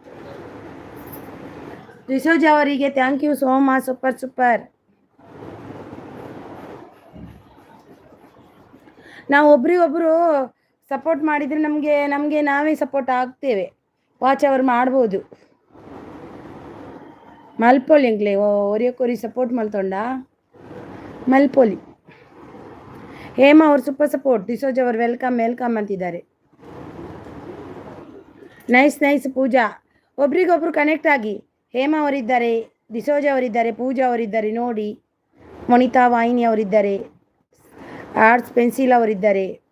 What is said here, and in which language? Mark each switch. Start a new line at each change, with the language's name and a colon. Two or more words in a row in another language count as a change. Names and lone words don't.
Kannada: ಡಿಸೋಜ್ ಅವರಿಗೆ
English: thank you so much,
Kannada: ಸೂಪರ್. ನಾವು ಒಬ್ರಿಗೊಬ್ರು ಸಪೋರ್ಟ್ ಮಾಡಿದರೆ ನಮಗೆ ನಾವೇ ಸಪೋರ್ಟ್ ಆಗ್ತೇವೆ.
English: watch hour
Kannada: ಮಾಡ್ಬೋದು.
Tulu: ಮಲ್ಪೊಲಿ ಎಂಕ್ಲೆ ಒರಿಯಕೊರಿ ಸಪೋರ್ಟ್ ಮಲ್ತೊಂಡ ಮಲ್ಪೊಲಿ.
Kannada: ಹೇಮಾ ಅವರು
English: super support.
Kannada: ಡಿಸೋಜ್ ಅವರು ವೆಲ್ಕಮ್ ಅಂತಿದ್ದಾರೆ. ನೈಸ್ ಪೂಜಾ. ಒಬ್ರಿಗೊಬ್ರು ಕನೆಕ್ಟ್ ಆಗಿ. ಹೇಮಾ ಅವರಿದ್ದಾರೆ, ಡಿಸೋಜ್ ಅವರಿದ್ದಾರೆ, ಪೂಜಾ ಅವರಿದ್ದಾರೆ ನೋಡಿ, ವನಿತಾ ವಾಹಿನಿ ಅವರಿದ್ದಾರೆ, ಆರ್ಟ್ಸ್ ಪೆನ್ಸಿಲ್ ಅವರಿದ್ದಾರೆ.